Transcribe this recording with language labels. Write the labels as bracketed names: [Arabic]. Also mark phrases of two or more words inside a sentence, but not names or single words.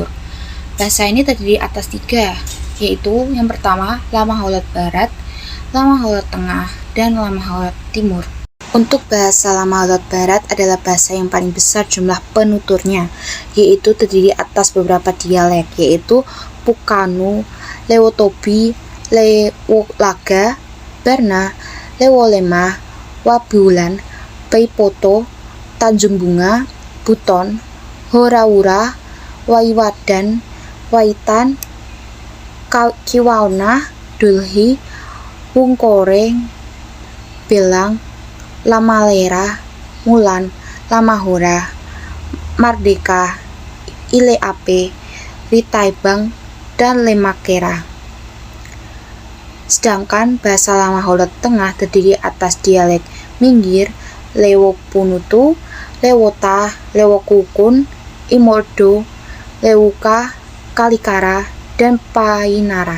[Indonesian] Bahasa ini terdiri atas 3, yaitu yang pertama Lama Holot Barat, Lama Holot Tengah, dan Lama Holot Timur. Untuk bahasa Lama Holot Barat adalah bahasa yang paling besar jumlah penuturnya, yaitu terdiri atas beberapa dialek, yaitu Pukanu, Lewotobi, Lewolaga, Barna, Lewolema, Wabulan, Paipoto, Tanjung Bunga, Buton, Horawura, Waiwadan, Waitan, Kiwauna, Dulhi, Wungkoreng, Belang, Lamalera, Mulan, Lamahora, Mardeka, Ileape, Ritaibang, dan Lemakera. Sedangkan bahasa Lama Holot Tengah terdiri atas dialek Minggir, Lewopunutu, Lewota, Lewokukun, Imordo, Lewuka, Kalikara, dan Painara.